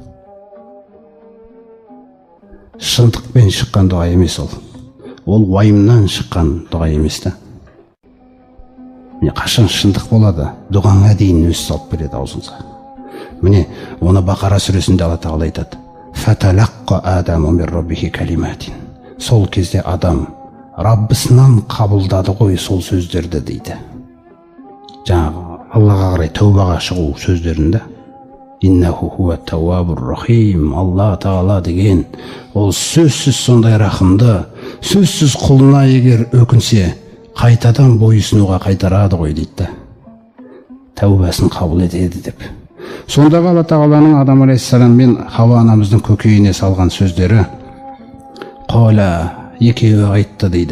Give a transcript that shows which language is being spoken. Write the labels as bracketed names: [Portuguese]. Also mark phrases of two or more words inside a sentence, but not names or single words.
[Kazakh] Шындықпен шыққан дұға емес ол. Ол уайымнан шыққан дұға емес та. Міне қашан шындық болады, дұғаңа дейін өз салып береді аузыңызға. Міне оны Бақара сүресінде Алла Тағала айтады. [Arabic] فتلقى آدم من ربه كلمات. [Kazakh] Сол кезде адам Раббысынан қабылдады ғой сол сөздерді дейді. Жаңағы Аллаға қарай тәубаға шығу сөздерінде [Arabic] إنه هو التواب الرحيم, [Kazakh] Алла Тағала деген ол сөзсіз сондай рахымды, сөзсіз құлына егер өкінсе қайтадан бойсынуға қайтарады ғой дейді. Тәубасын қабыл етеді деп. Сондағы Алла Тағаланың Адам алейхиссалам мен Хауа анамыздың көкейіне салған сөздері Қала, екеуі айтты дейді.